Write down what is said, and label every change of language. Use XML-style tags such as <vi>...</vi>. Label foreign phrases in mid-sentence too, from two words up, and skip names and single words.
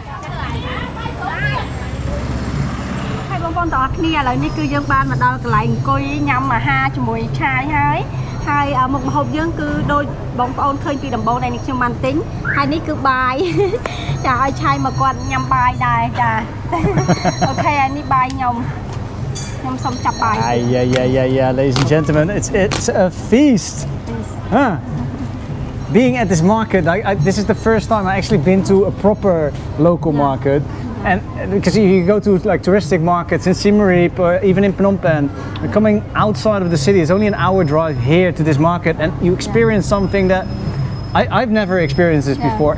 <km>ហើយបងប្អូនទាំងអស់គ្នាឥឡូវនេះគឺយើងបានមកដល់កន្លែងអង្គុយញ៉ាំអាហារជាមួយឆាយហើយមុខម្ហូបយើងគឺដូចបងប្អូនឃើញពីដំបូងដែលនេះខ្ញុំបានទិញហើយនេះគឺបាយចាឲ្យឆាយមកគាត់ញ៉ាំបាយដែរចាអូខេហើយនេះបាយខ្ញុំសុំចាប់បាយ</km> <en>Yeah, ladies and gentlemen, it's a feast. Huh. Being at this market, this is the first time I actually been to a proper local market. And because you go to like touristic markets in Siem Reap or even in Phnom Penh, coming outside of the city, it's only an hour drive here to this market, and you experience something that I've never experienced this before.</en>